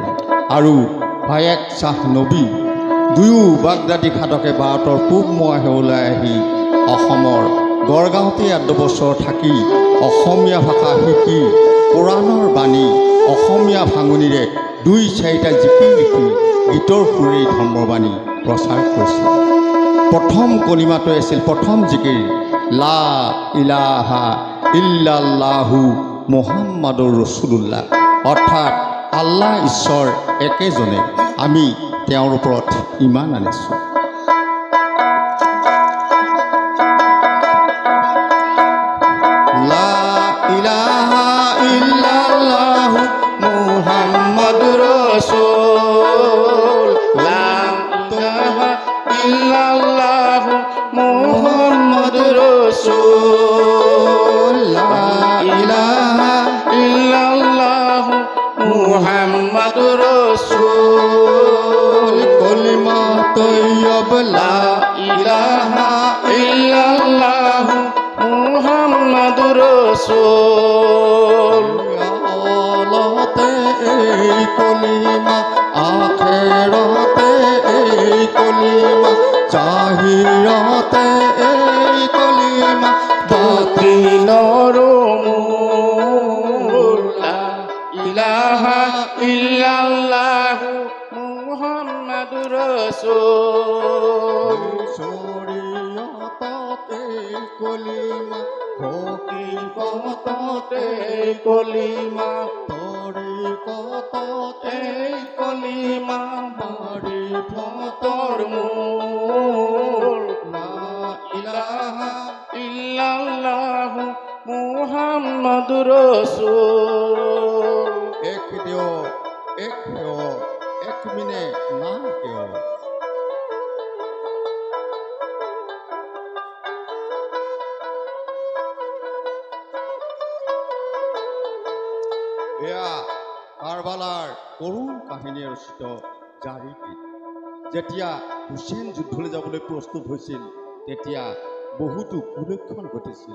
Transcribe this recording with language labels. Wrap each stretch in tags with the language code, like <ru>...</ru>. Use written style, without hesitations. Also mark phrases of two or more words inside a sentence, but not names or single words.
<as>আৰু ভায়েক শ্বাহ নবী, দুয়ো বাগদাদী সাধকে ভাৰতৰ পূবমুৱা ওলাই আহি অসমৰ গড়গাঁৱতে 8 বছৰ থাকি অসমীয়া ভাষা শিকি কোৰাণৰ বাণী অসমীয়া ভাঙনিৰে 2-4টা জিকিৰ লিখি গীতৰ সুৰেই ধৰ্মবাণী প্ৰচাৰ কৰিছিল। প্ৰথম কলিমাটো আছিল, প্ৰথম জিকিৰ</as> <ar>لا إله إلا الله محمد رسول الله,</ar> <as>অৰ্থাৎ আল্লাহ ঈশ্বৰ একেজনে, আমি তেওঁৰ ওপৰত ইমান আনিছোঁ।</as> <ar>لا إله إلا الله محمد رسول، لا إله إلا الله محمد رسول، لا إله إلا الله محمد رسول. كلمة طيبة لا إله إلا الله محمد رسول.</ar> <as>আলতে এই কলিমা, আখেরতে এই কলিমা, জাহিরতে এই কলিমা, বাতিনর মূল।</as> <ar>لا إله إلا الله محمد رسول.</ar> <as>শরীয়ততে কলিমা, হকীকততে কলিমা, তরিকততে কলিমা, মারিফতর মূল।</as> <ar>لا إله إلا الله محمد رسول. এক দিও, এক হেও, এক মিনে না কেও।</ar> <as>এয়া কাৰবালাৰ কৰুণ কাহিনী ৰচিত জাৰি গীত। যেতিয়া হুছেইন যুদ্ধলৈ যাবলৈ প্ৰস্তুত হৈছিল, তেতিয়া বহুতো কুলক্ষণ ঘটিছিল।</as>